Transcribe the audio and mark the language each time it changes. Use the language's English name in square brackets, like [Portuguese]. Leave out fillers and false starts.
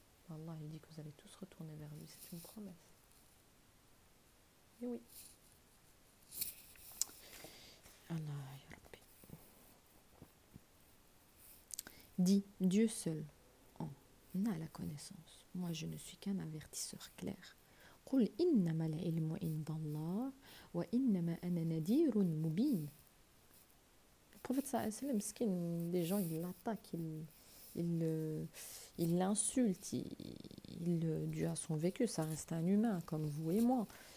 [French] Allah, il dit que vous allez tous retourner vers lui. C'est une promesse. Et oui. Allah, ya Rabbi. Dit Dieu seul en a la connaissance. Moi, je ne suis qu'un avertisseur clair. [Arabic] قل إنما العلم عند الله وإنما أنا نذير مبين. [French] Le prophète sallam, les gens ils l'attaquent, ils l'insultent, dû à son vécu, ça reste un humain comme vous et moi.